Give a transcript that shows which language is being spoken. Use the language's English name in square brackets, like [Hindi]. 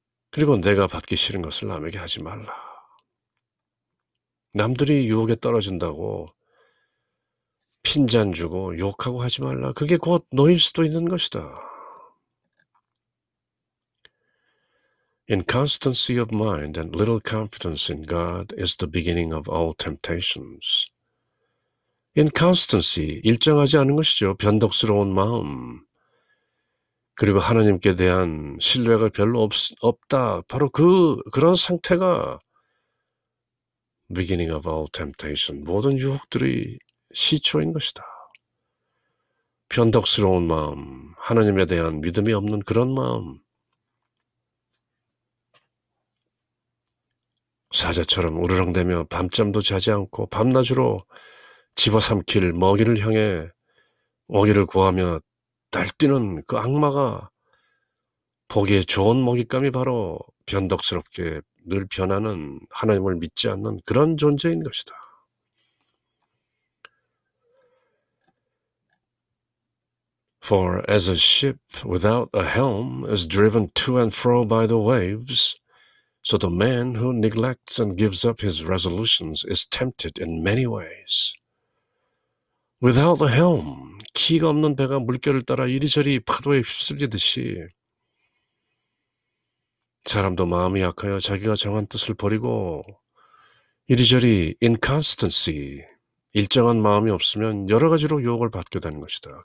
[Korean] 그리고 내가 받기 싫은 것을 남에게 하지 말라. 남들이 유혹에 떨어진다고 핀잔 주고 욕하고 하지 말라. 그게 곧 너일 수도 있는 것이다. [English] Inconstancy of mind and little confidence in God is the beginning of all temptations. [Korean] Inconstancy, 일정하지 않은 것이죠. 변덕스러운 마음. 그리고 하나님께 대한 신뢰가 별로 없다. 바로 그런 상태가 [English] beginning of all temptation. [Korean] 모든 유혹들의 시초인 것이다. 변덕스러운 마음, 하나님에 대한 믿음이 없는 그런 마음. 사자처럼 우르렁대며 밤잠도 자지 않고 밤낮으로 집어삼킬 먹이를 향해 먹이를 구하며 날뛰는 그 악마가 보기에 좋은 먹잇감이 바로 변덕스럽게 늘 변하는 하나님을 믿지 않는 그런 존재인 것이다. [English] For as a ship without a helm is driven to and fro by the waves, so the man who neglects and gives up his resolutions is tempted in many ways. Without a helm, [Korean] 키가 없는 배가 물결을 따라 이리저리 파도에 휩쓸리듯이 사람도 마음이 약하여 자기가 정한 뜻을 버리고 이리저리 inconstancy, 일정한 마음이 없으면 여러 가지로 유혹을 받게 되는 것이다.